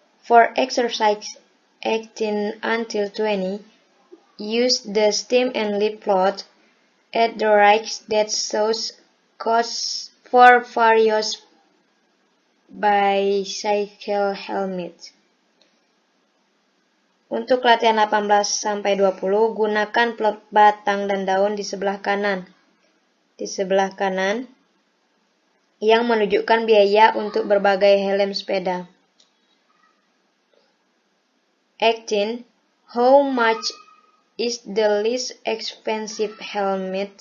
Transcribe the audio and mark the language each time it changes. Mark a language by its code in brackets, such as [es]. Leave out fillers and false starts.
[en] For exercise 18 until 20, use the stem and leaf plot at the right that shows costs for various bicycle helmets. [id] Untuk latihan 18 sampai 20, gunakan plot batang dan daun di sebelah kanan. Di sebelah kanan yang menunjukkan biaya untuk berbagai helm sepeda. 18. [en] How much is the least expensive helm?